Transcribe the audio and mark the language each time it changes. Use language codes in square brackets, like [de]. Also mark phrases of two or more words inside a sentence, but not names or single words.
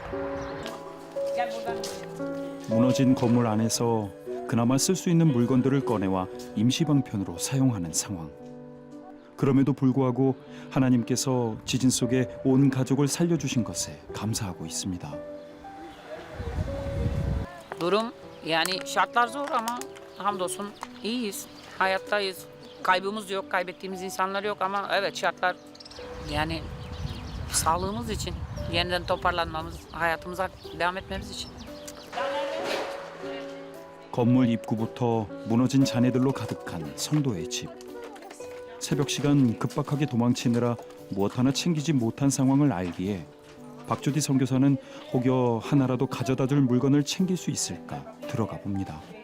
[ko] 무너진 건물 안에서 그나마 쓸 수 있는 물건들을 꺼내와 임시방편으로 사용하는 상황. 그럼에도 불구하고 하나님께서 지진 속에 온 가족을 살려주신 것에 감사하고 있습니다. [tr] Durum yani şartlar zor ama hamdolsun iyiyiz. Hayattayız. Kaybımız yok, kaybettiğimiz insanlar yok ama evet şartlar yani sağlığımız için yeniden toparlanmamız, hayatımıza devam etmemiz için. [ko] 건물 입구부터 무너진 잔해들로 가득한 성도의 집. 새벽 시간 급박하게 도망치느라 무엇 하나 챙기지 못한 상황을 알기에 박조디 선교사는 혹여 하나라도 가져다 줄 물건을 챙길 수 있을까 들어가 봅니다.